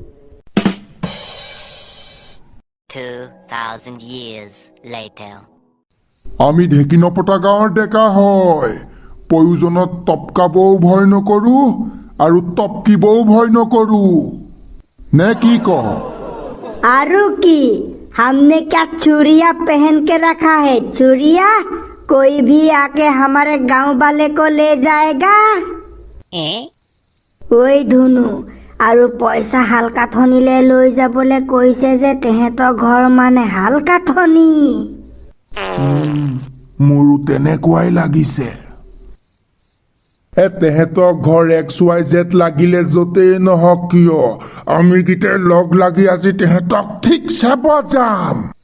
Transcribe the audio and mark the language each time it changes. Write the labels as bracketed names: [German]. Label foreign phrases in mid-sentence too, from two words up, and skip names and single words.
[English] 2,000 years later. [Assamese] আমি ঢেকিনপতা গাঁৱৰ ডেকা হয়। প্ৰয়োজনত টপকাবও ভয় নকৰোঁ আৰু টপকিবও ভয় নকৰোঁ। নে কি কওঁ? [Hindi] आरू की, हमने क्या चूड़िया पहन के रखा है? चूड़िया कोई भी आके हमारे गांव वाले को ले जाएगा। [Assamese] ওই ধুনু, আৰু পইচা হালকাথনিলে লৈ যাবলৈ কৈছে যে, তেহেঁতৰ ঘৰ মানে হালকাথনি। মোৰো তেনেকুৱাই লাগিছে। তেহেঁতৰ ঘৰ XYZ লাগিলে য'তেই নহওক কিয়, আমি গীতে লগ লাগি আজি তেহেঁতক ঠিকছে বজাম।